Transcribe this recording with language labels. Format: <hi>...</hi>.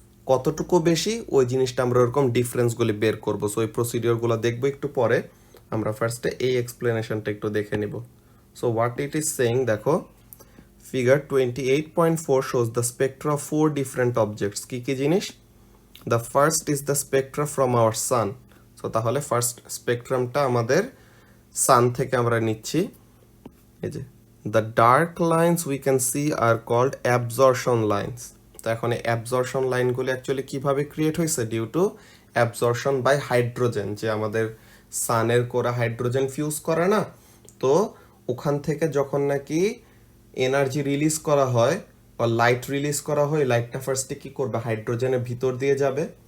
<bn>কতটুকু বেশি, ওই জিনিসটা আমরা ওরকম ডিফারেন্সগুলি বের করবো। সো ওই প্রসিডিওরগুলো দেখবো একটু পরে। আমরা ফার্স্টে এই এক্সপ্লেনেশনটা একটু দেখে নিব।</bn> <en>so what it is saying,</en> <bn>দেখো</bn> <en>Figure 28.4 shows the spectra of 4 different objects.</en> <bn>কি কি জিনিস?</bn> <en>The first is the spectra from our sun.</en> <bn>So তাহলে ফার্স্ট স্পেকট্রামটা আমাদের সান থেকে আমরা নিচ্ছি। এই যে</bn> <en>The dark lines we can see are called absorption lines.</en> <bn>তো এখন এই অ্যাবজর্পশন লাইনগুলো অ্যাকচুয়ালি কিভাবে ক্রিয়েট হয়েছে,</bn> <en>due to absorption by hydrogen,</en> <bn>যে আমাদের সানের কোরা হাইড্রোজেন ফিউজ করে না, তো ওখান থেকে যখন নাকি এনার্জি রিলিজ করা হয় বা লাইট রিলিজ করা হয়, লাইটটা ফার্স্টে কি করবে, হাইড্রোজেনের ভিতর দিয়ে যাবে।</bn>